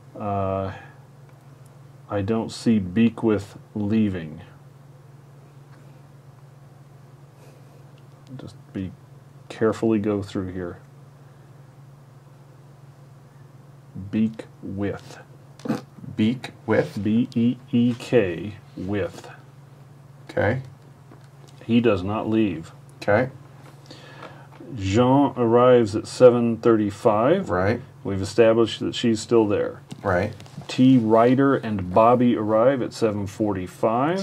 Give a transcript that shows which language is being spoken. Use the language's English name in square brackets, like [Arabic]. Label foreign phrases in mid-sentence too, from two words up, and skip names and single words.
[English] I don't see Beakwith leaving. Just carefully go through here. Beakwith. Beak with. B-E-E-K, with. Okay. He does not leave. Okay. Jean arrives at 7:35. Right. We've established that she's still there. Right. T. Ryder and Bobby arrive at 7:45.